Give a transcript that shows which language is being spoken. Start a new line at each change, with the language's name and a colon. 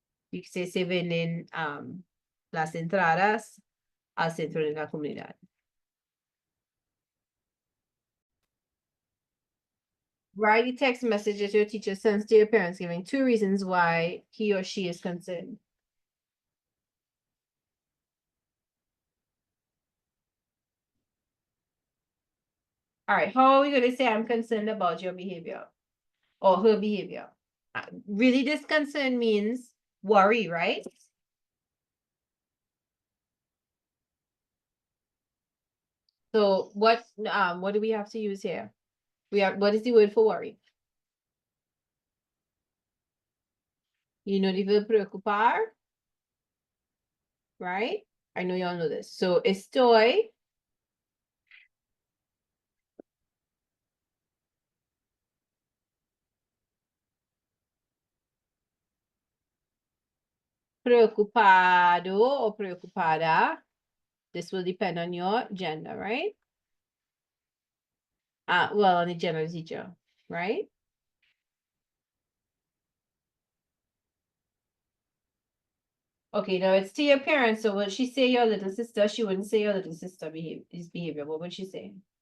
English: You could say
Spanish: se venden las entradas al centro de la comunidad.
English: Write a text messages your teacher sends to your parents giving 2 reasons why he or she is concerned. All right, how are we going to say I'm concerned about your behavior or her behavior? Really, this concern means worry, right? So what do we have to use here? What is the word for worry? You know the verb preocupar, right? I know y'all know this.
Spanish: So estoy preocupado or preocupada.
English: This will depend on your gender, right? Well, on the gender teacher, right? Okay, now it's to your parents. So when she say your little sister, she wouldn't say your little sister behavior. What would she say?